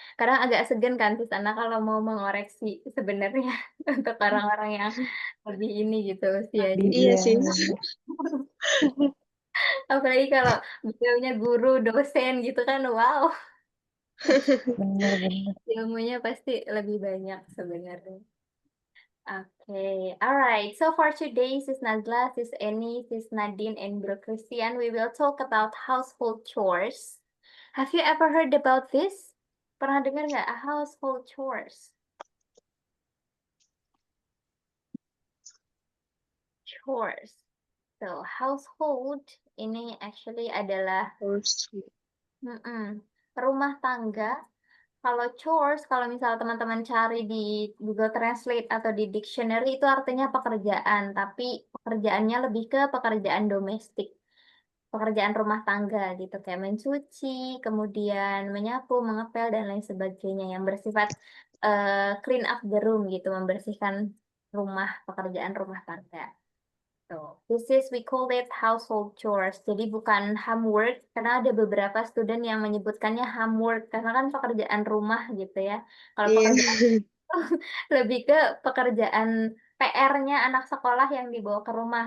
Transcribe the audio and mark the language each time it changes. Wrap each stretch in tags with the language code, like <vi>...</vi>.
<id>Kadang agak segan kan di sana kalau mau mengoreksi sebenarnya untuk orang-orang yang lebih ini gitu usia Iya sis. Bener. Apalagi kalau beliaunya guru, dosen gitu kan, wow, Bener. ilmunya pasti lebih banyak sebenarnya.</id> <en>Okay, alright. So for today, Sis Nazla, Sis Eni, Sis Nadine, and Bro Christian, we will talk about household chores. Have you ever heard about this?</en> <id>Pernah dengar nggak household chores?</id> <en>Chores.</en> <id>So, household ini</id> <en>actually</en> <id>adalah Terus, rumah tangga Kalau chores, kalau misal teman-teman cari di Google Translate atau di dictionary itu artinya pekerjaan, tapi pekerjaannya lebih ke pekerjaan domestik, pekerjaan rumah tangga gitu, kayak mencuci, kemudian menyapu, mengepel dan lain sebagainya yang bersifat</id> <en>clean up the room</en> <id>gitu, membersihkan rumah, pekerjaan rumah tangga.</id> <en>This is we call it household chores.</en> <id>Jadi bukan homework karena ada beberapa student yang menyebutkannya homework karena kan pekerjaan rumah gitu ya. Kalau Iya. pekerjaan lebih ke pekerjaan PR-nya anak sekolah yang dibawa ke rumah.</id>